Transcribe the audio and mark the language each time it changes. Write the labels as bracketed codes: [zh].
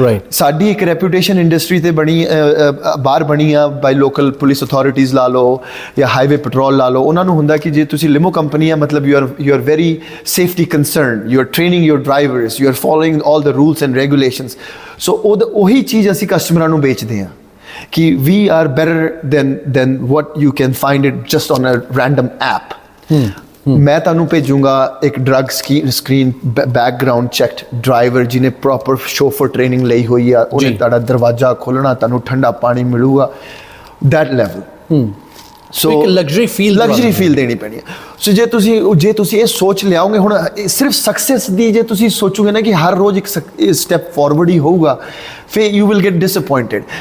[pa] ਸਾਡੀ ਇੱਕ reputation industry ਤੇ ਬਣੀ ਬਾਹਰ ਬਣੀ ਆ ਬਾਈ ਲੋਕਲ ਪੁਲਿਸ ਅਥਾਰਟੀਜ਼ ਲਾ ਲਓ ਜਾਂ ਹਾਈਵੇ ਪੈਟਰੋਲ ਲਾ ਲਓ। ਉਹਨਾਂ ਨੂੰ ਹੁੰਦਾ ਕਿ ਜੇ ਤੁਸੀਂ ਲਿਮੋ ਕੰਪਨੀ ਆ ਮਤਲਬ [en] You are very safety concern, you are training your drivers, you are following all the rules and regulations. [pa] ਸੋ ਉਹੀ ਚੀਜ਼ ਅਸੀਂ ਕਸਟਮਰਾਂ ਨੂੰ ਵੇਚਦੇ ਹਾਂ [en] ਕਿ we are better than what you can find it just on a random app. [pa] ਮੈਂ ਤੁਹਾਨੂੰ ਭੇਜੂੰਗਾ ਇੱਕ drug screen background checked driver ਜਿਹਨੇ ਪ੍ਰੋਪਰ ਸ਼ੋਫਰ ਟ੍ਰੇਨਿੰਗ ਲਈ ਹੋਈ ਆ, ਉਹਨੇ ਤੁਹਾਡਾ ਦਰਵਾਜ਼ਾ ਖੋਲ੍ਹਣਾ, ਤੁਹਾਨੂੰ ਠੰਡਾ ਪਾਣੀ ਮਿਲੂਗਾ, [en] that level. [pa] ਸੋ ਇੱਕ ਲਗਜ਼ਰੀ ਫੀਲ ਦੇਣੀ ਪੈਣੀ ਹੈ. ਸੋ ਜੇ ਤੁਸੀਂ ਇਹ ਸੋਚ ਲਿਆਓਗੇ, ਹੁਣ ਸਿਰਫ ਸਕਸੈਸ ਦੀ ਜੇ ਤੁਸੀਂ ਸੋਚੋਗੇ ਨਾ ਕਿ ਹਰ ਰੋਜ਼ ਇੱਕ ਸਟੈਪ ਫਾਰਵਰਡ ਹੀ ਹੋਊਗਾ, ਫਿਰ [en] You will get disappointed.